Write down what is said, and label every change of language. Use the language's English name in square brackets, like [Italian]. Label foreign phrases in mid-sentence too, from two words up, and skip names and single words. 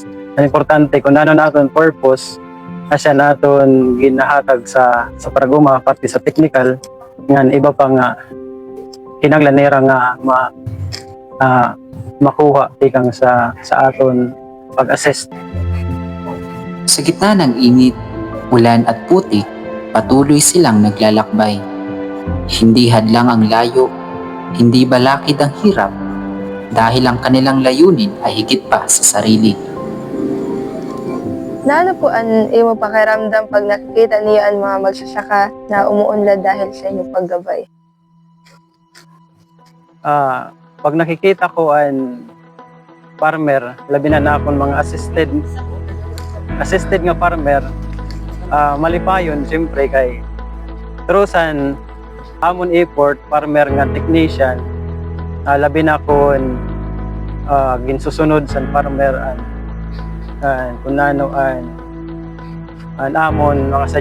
[Waray] Ang importante kung ano naton purpose asya naton ginahatag sa praguma pati sa technical ngan iba pa nga kinahanglan nira nga makuha tikang sa aton pag-assess. [Filipino] Sa gitna ng init, ulan at putik, patuloy silang naglalakbay. Hindi hadlang ang layo, hindi balakid ang hirap, dahil ang kanilang layunin ay higit pa sa sarili. [Hiligaynon] Nano po ang imo pakiramdam pag nakikita niyo ang mga magsasaka na umuunlad dahil sa inyong paggabay? Pag nakikita ko ang farmer, labi na akong mga assisted nga farmer, malipayon siyempre kay trusan amon effort farmer nga technician, labi na akong ginsusunod sa farmer and kung ano an amon mga